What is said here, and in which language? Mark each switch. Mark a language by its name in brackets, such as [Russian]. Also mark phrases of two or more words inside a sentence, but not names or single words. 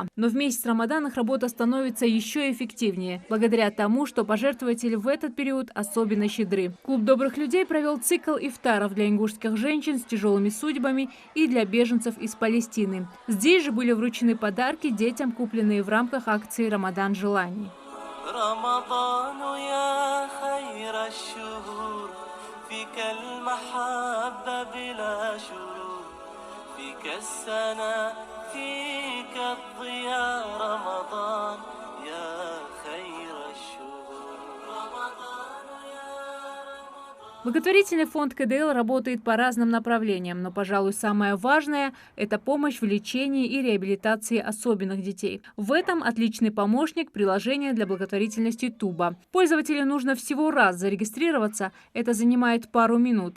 [Russian] Но в месяц Рамадан их работа становится еще эффективнее, благодаря тому, что пожертвователи в этот период особенно щедры. Клуб добрых людей провел цикл ифтаров для ингушских женщин с тяжелыми судьбами и для беженцев из Палестины. Здесь же были вручены подарки детям, купленные в рамках акции «Рамадан желаний». [Arabic] فيك السنة فيك الضياء رمضان يا خير الشهور رمضان يا [Russian] Благотворительный фонд КДЛ работает по разным направлениям, но, пожалуй, самое важное – это помощь в лечении и реабилитации особенных детей. В этом отличный помощник – приложение для благотворительности Туба. Пользователю нужно всего раз зарегистрироваться, это занимает пару минут.